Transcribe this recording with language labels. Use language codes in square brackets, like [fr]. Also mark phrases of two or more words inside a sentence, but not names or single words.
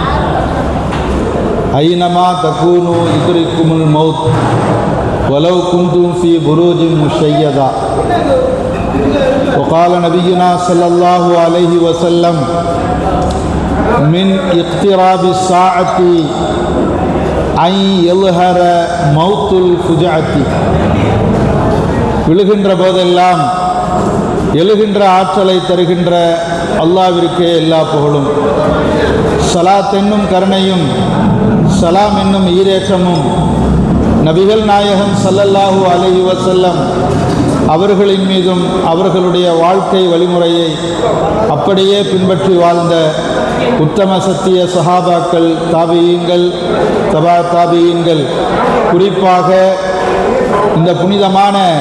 [ar] أينما تكونوا يدرككم الموت ولو كنتم في بروج مشيدة وقال نبينا صلى الله عليه وسلم من اقتراب الساعة أن يظهر موت الفجأة. [ta] விழுகின்ற போதெல்லாம் எழுகின்ற ஆற்றலை தருகின்ற அல்லாஹ்விற்கே எல்லா புகழும். ஸலாத் என்னும் கருணையும் சலாம் என்னும் ஈரேற்றமும் நபிகள் நாயகம் [ar] صلى الله عليه وسلم [ta] அவர்களின் மீதும் அவர்களுடைய வாழ்க்கை வழிமுறையை அப்படியே பின்பற்றி வாழ்ந்த உத்தம சத்திய சஹாபாக்கள், தாபியீன்கள், தபா தாபியீன்கள், குறிப்பாக இந்த புனிதமான